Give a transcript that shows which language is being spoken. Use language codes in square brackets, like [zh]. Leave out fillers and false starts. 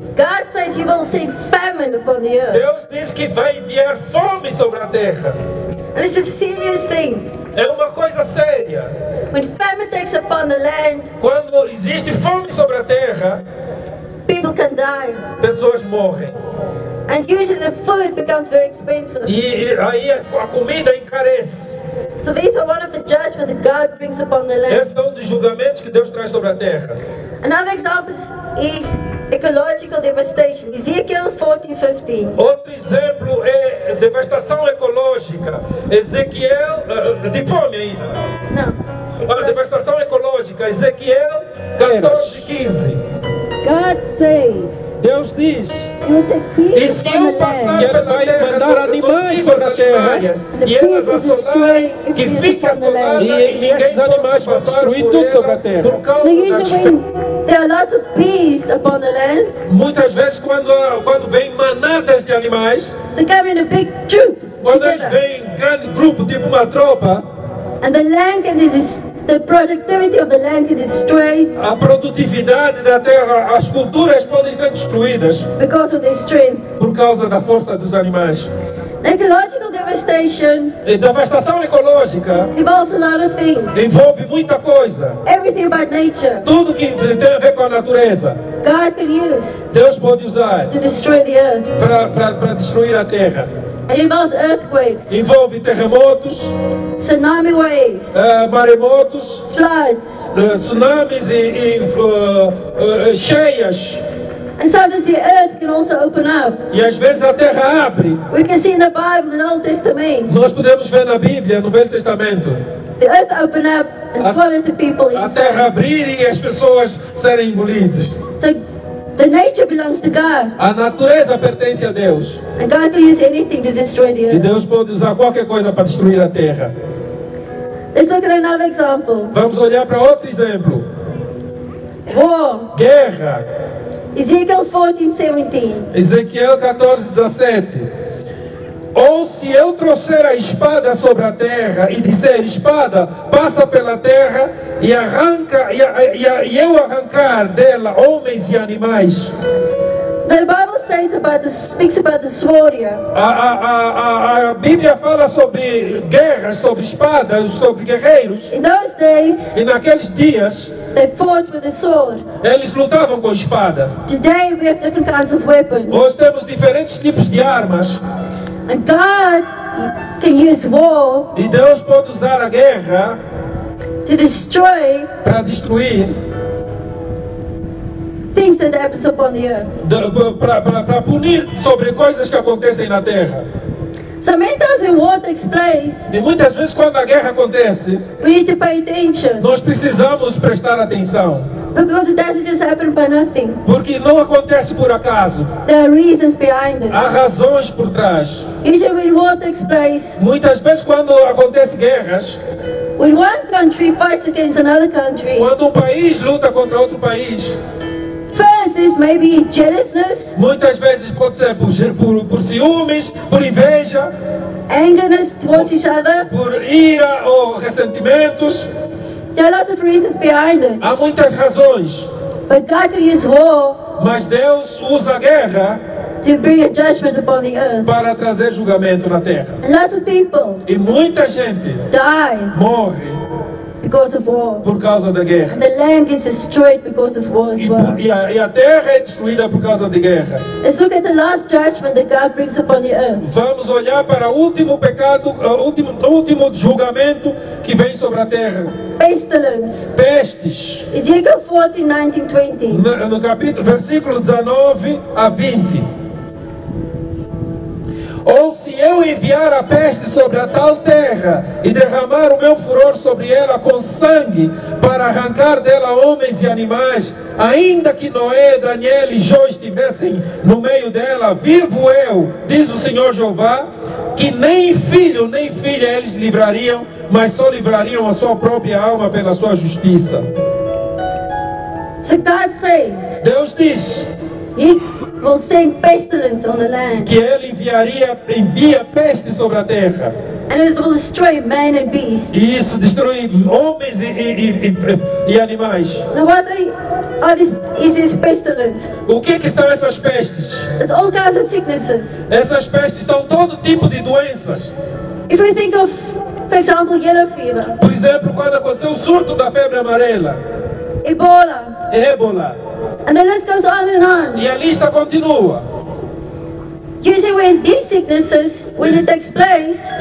[en] God says He will send famine upon the earth. [pt] Deus diz que vai enviar fome sobre a terra. [en] And it's a serious thing. [pt] É uma coisa séria. [en] When famine takes upon the land, [pt] Quando existe fome sobre a terra, [en] people can die. [pt] pessoas morrem. [en] And usually the food becomes very expensive. [pt] E aí a comida encarece. [en] So these are one of the judgments that God brings upon the land. [pt] Esse é um dos julgamentos que Deus traz sobre a terra. [en] Another example is ecological devastation. Ezekiel 14:15. [pt] Outro exemplo é devastação ecológica. Ezequiel, de fome ainda. [en] No. [pt] Devastação ecológica. Ezequiel 14:15. [en] God says [pt] Deus diz [en] He will set [pt] e [en] beasts [pt] se [en] upon [pt] eu [en] the [pt] passar [en] land. [pt] pela vai terra, mandar animais sobre a terra, e elas assolarem, que fique assolada e esses animais vão destruir tudo sobre a terra. Por causa [en] Now, [pt] das [en] usually when there are lots of beasts upon the land, [pt] Muitas vezes quando vem manadas de animais, [en] they come in a big troop [pt] quando eles [en] together. [pt] vêm em grande grupo, tipo uma tropa, [en] And the land the productivity of the land can be destroyed [pt] a produtividade da terra, as culturas podem ser destruídas [en] because of their strength. [pt] por causa da força dos animais. [en] Ecological devastation [pt] E devastação ecológica [en] involves a lot of things. [pt] envolve muita coisa. [en] Everything about nature, [pt] Tudo que tem a ver com a natureza, [en] God can use [pt] Deus pode usar [en] to destroy the earth. [pt] para destruir a terra. [en] It involves earthquakes, [pt] Envolve terremotos, [en] tsunami waves, [pt] maremotos, [en] floods, [pt] tsunamis e cheias. [en] And sometimes the earth can also open up. [pt] E às vezes a terra abre. [en] We can see in the Bible, in the Old Testament, [pt] Nós podemos ver na Bíblia, no Velho Testamento, [en] the earth opened up and swallowed the people [pt] a terra [en] inside. [pt] abrir e as pessoas serem engolidas. [en] So the nature belongs to God. [pt] A natureza pertence a Deus. [en] And God can use anything to destroy the [pt] E [en] earth. [pt] Deus pode usar qualquer coisa para destruir a terra. [en] Let's look at another example. [pt] Vamos olhar para outro exemplo. [en] War. [pt] Guerra. [en] Ezekiel 14:17. [pt] Ezequiel 14:17. Ou se eu trouxer a espada sobre a terra e disser, espada, passa pela terra e arranca e eu arrancar dela homens e animais. [en] The Bible speaks about the sword here. [pt] A Bíblia fala sobre guerras, sobre espadas, sobre guerreiros. [en] In those days, [pt] E naqueles dias, [en] they fought with the sword. [pt] eles lutavam com espada. [en] Today, we have different kinds of weapons. [pt] Hoje temos diferentes tipos de armas. [en] And God can use war [pt] E Deus pode usar a guerra [en] to destroy [pt] para destruir, [en] things that happen upon the earth. [pt] para punir sobre coisas que acontecem na terra. [en] So many times when war takes place, [pt] E muitas vezes quando a guerra acontece, [en] we need to pay attention. [pt] nós precisamos prestar atenção. [en] Because it doesn't just happen by nothing. [pt] Porque não acontece por acaso. [en] There are reasons behind it. [pt] Há razões por trás. [en] Usually when war takes place, [pt] Muitas vezes quando acontecem guerras, [en] when one country fights against another country, [pt] quando um país luta contra outro país, [en] first there's maybe jealousness, [pt] muitas vezes pode ser por ciúmes, por inveja, [en] angerness towards each other. [pt] por ira ou ressentimentos. [en] There are lots of reasons behind it. [pt] Há muitas razões, [en] But God can use war [pt] mas Deus usa a guerra [en] to bring a judgment upon the earth. [pt] para trazer julgamento na terra. [en] And lots of people [pt] E muita gente [en] die [pt] morre [en] because of war. [pt] por causa da guerra. [en] And the land gets destroyed because of war as well. [pt] E a terra é destruída por causa de guerra. [en] Let's look at the last judgment that God brings upon the earth. [pt] Vamos olhar para o último pecado, o último julgamento que vem sobre a terra. [en] Pestilence. [pt] Pestes. [en] Ezekiel 14:19-20. [pt] No capítulo, versículo 19 a 20. Ou se eu enviar a peste sobre a tal terra e derramar o meu furor sobre ela com sangue para arrancar dela homens e animais, ainda que Noé, Daniel e Jó estivessem no meio dela, vivo eu, diz o Senhor Jeová, que nem filho nem filha eles livrariam, mas só livrariam a sua própria alma pela sua justiça. [en] So God says [pt] Deus diz [en] He will send pestilence on the land, [pt] que Ele envia peste sobre a terra. [en] and it will destroy man and beast. [pt] E isso destrói homens e animais. [en] Now what is this pestilence? [pt] O que são essas pestes? [en] There's all kinds of sicknesses. [pt] Essas pestes são todo tipo de doenças. [en] If we think of, for example, yellow fever, [pt] Por exemplo, quando aconteceu o surto da febre amarela, [en] Ebola, [pt] ébola, [en] and the list goes on and on. [pt] e a lista continua. [en] Usually when these sicknesses, when it takes place,